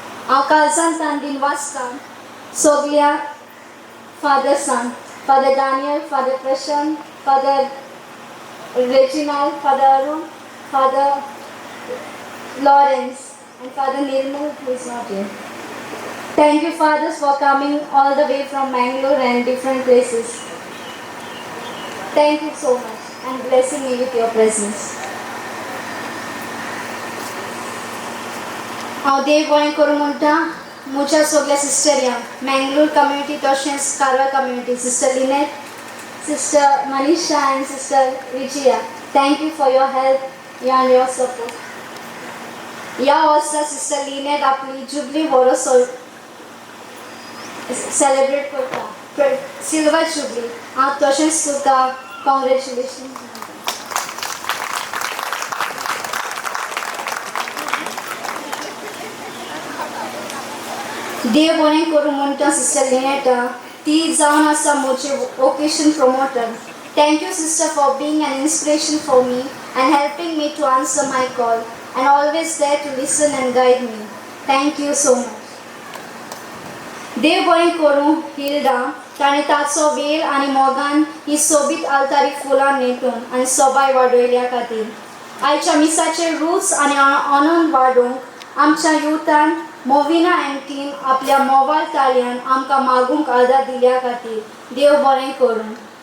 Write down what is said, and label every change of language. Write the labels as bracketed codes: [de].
[gom] हांव कालसान तान दिनवासतां सगल्या फादर्सांक, father Daniel, father Prashant, father Reginald, father Arun, father Lawrence [en] and Father Nirmal, who is not here. Thank you, fathers, for coming all the way from Mangalore and different places. Thank you so much and blessing me with your presence. [gom] हांव देव बरें करूं म्हणटा म्हज्या सगळ्या सिस्टरांक, Mangalore community तशेंच Karwar community, sister Lynette, sister Manisha [en] and sister Vijaya. Thank you for your help and your support. [gom] ह्या वर्सा सिस्टर लिनेट आपली जुबली बरो सेलिब्रेट करता, सिल्वर जुबली। हांव तशेंच तुका कॉंग्रेच्युलेशन। देव बरें करूं म्हणटा सिस्टर लिनेटा, ती जावन आसा म्हजी vocation promoter. [en] Thank you, sister, for being an inspiration for me and helping me to answer my call and always there to listen and guide me. Thank you so much. [gom] देव बरें करूं Hilda, ताणें ताचो वेळ आनी मोगान ही सोबीत आलतारी फुलां नेटून आनी सोबाय वाडयल्या खातीर आयच्या मिसाचे रूच आनी आनंद वाडोवंक आमच्या युथान मोविना एंड टीम आपल्या मोबायल ताळ्यान आमकां मागूंक आदार दिल्या खातीर देव बरें करूं।